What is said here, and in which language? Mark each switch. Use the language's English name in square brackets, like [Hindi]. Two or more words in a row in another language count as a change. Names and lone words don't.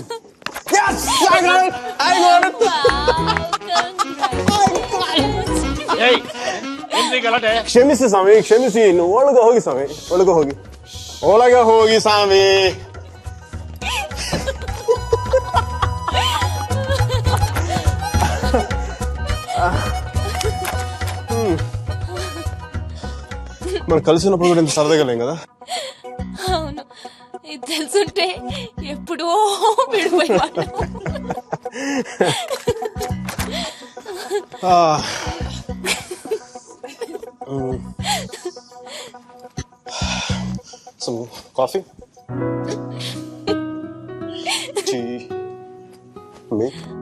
[English] Yes, I got it. Wow, congrats. [Kannada] ಕ್ಷಮಿಸಿ ಸ್ವಾಮಿ, ಕ್ಷಮಿಸಿ. ನೀವು ಒಳಗೆ ಹೋಗಿ ಸ್ವಾಮಿ, ಒಳಗೆ ಹೋಗಿ, ಒಳಗೆ ಹೋಗಿ ಸ್ವಾಮಿ. [Telugu] మనం కలిసినప్పుడు కూడా ఇంత సరదాగా లేం కదా. అవును, ఇది తెలుసుంటే ఎప్పుడో విడిపోయేవాళ్ళం. [English] Some coffee? Tea? Milk?